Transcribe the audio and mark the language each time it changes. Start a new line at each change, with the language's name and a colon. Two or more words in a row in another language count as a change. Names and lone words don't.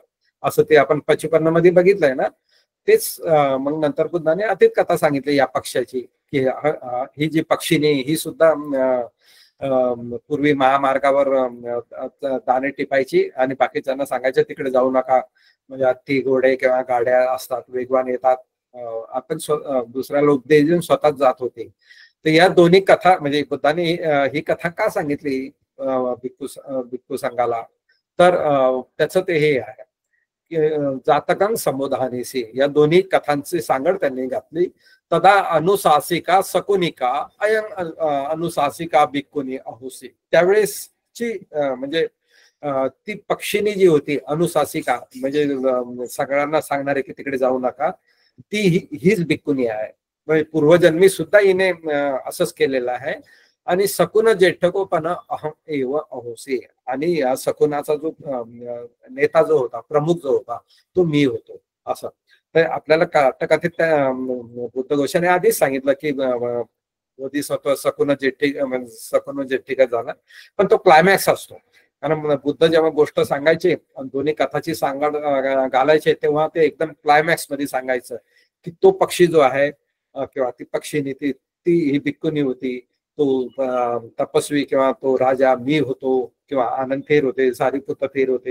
Marathi: असं ते आपण पचुपन्न मध्ये बघितलंय ना. तेच मग नंतर बुद्धाने अतीत कथा सांगितली या पक्षाची की ही जी पक्षिणी ही सुद्धा पूर्वी महामार्गावर दाणे टिपायची आणि बाकीच्यांना सांगायचं तिकडे जाऊ नका, म्हणजे हत्ती घोडे किंवा गाड्या असतात वेगवान येतात, आपण दुसऱ्याला उपदेश देऊन स्वतःच जात होते. तर या दोन्ही कथा म्हणजे बुद्धाने ही कथा का सांगितली भिक्खू संघाला, तर त्याचं ते हे आहे
Pali: जातकं समुधानीसी,
Marathi: या दोन्ही कथांची सांगड त्यांनी घातली.
Pali: तदा अनुशासिका सकुनिका अयं अनुशासिका भिक्खुनी अहुसी.
Marathi: त्यावेळेसची म्हणजे ती पक्षिणी जी होती अनुशासिका, म्हणजे सगळ्यांना सांगणारे की तिकडे जाऊ नका, हीच भिक्खुनी आहे. म्हणजे पूर्वजन्मी सुद्धा हिने असंच केलेलं आहे.
Pali: आणि सकुन जेठकोपन अहम एव अहोसी,
Marathi: आणि या सकुनाचा जो नेता जो होता, प्रमुख जो होता, तो मी होतो असं. तर आपल्याला कथेत त्या बुद्ध घोषाने आधीच सांगितलं की बोधिसत्व सकुन जेठिका झाला, पण तो क्लायमॅक्स असतो. कारण बुद्ध जेव्हा गोष्ट सांगायचे दोन्ही कथाची सांगड घालायचे तेव्हा ते एकदम क्लायमॅक्स मध्ये सांगायचं की तो पक्षी जो आहे किंवा ती पक्षीनी ती ही भिक्खुनी होती, तो तपस्वी किंवा तो राजा मी होतो, किंवा आनंद थेर होते, सारीपुत्र थेर होते.